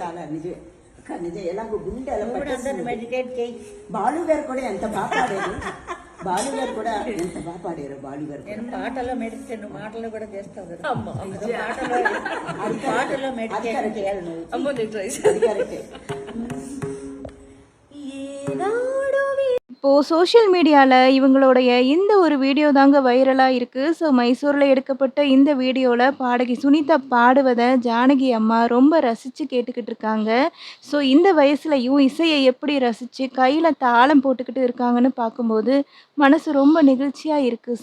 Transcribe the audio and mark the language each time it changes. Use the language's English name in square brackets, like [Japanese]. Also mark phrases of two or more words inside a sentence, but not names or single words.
[Telugu] చాలా నిజమే నిజం. ఎలాగో గుండె అలా మెడిటేట్ చేయి. బాలు గారు కూడా ఎంత బాగా పాడారు. బాలు గారు కూడా ఎంత బాగా పాడారు. బాలు గారు నేను పాటలో మెడిటేషన్ మాటలు కూడా చేస్తావు కదా. అమ్మ పాటలో మెడిటేషన్ చేయాలి నువ్వు. అమ్మ నేను ట్రై అది కరెక్టే. [Tamil] இப்போது [English] social media [Tamil] இவங்களுடைய இந்த ஒரு வீடியோ தாங்க வைரலாக இருக்குது. ஸோ மைசூரில் எடுக்கப்பட்ட இந்த வீடியோவில் பாடகி சுனிதா பாடுவதை ஜானகி அம்மா ரொம்ப ரசித்து கேட்டுக்கிட்டு இருக்காங்க. ஸோ இந்த வயசுலையும் இசையை எப்படி ரசித்து கையில் தாளம் போட்டுக்கிட்டு இருக்காங்கன்னு பார்க்கும்போது மனசு ரொம்ப நெகிழ்ச்சியாக இருக்குது.